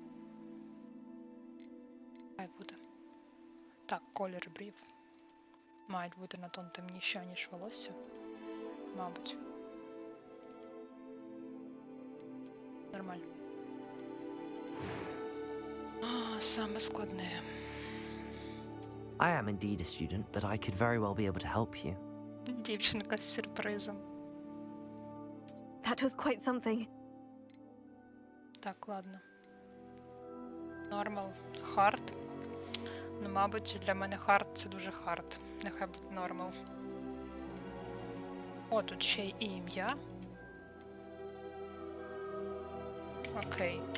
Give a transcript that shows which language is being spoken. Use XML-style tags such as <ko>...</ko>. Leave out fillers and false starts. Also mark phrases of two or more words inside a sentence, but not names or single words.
<uk>Хай буде. Так, колір брів. Мають бути на тон темніші, ніж волосся. Мабуть. Нормально. А, саме складне.</uk> <en>I am indeed a student, but I could very well be able to help you.</en> <uk>Дівчинка з сюрпризом.</uk> <en>That was quite something.</en> <uk>Так, ладно. Нормал. Хард. Ну, мабуть, для мене хард це дуже хард. Нехай буде нормал. О, тут ще й ім'я. Окей.</uk>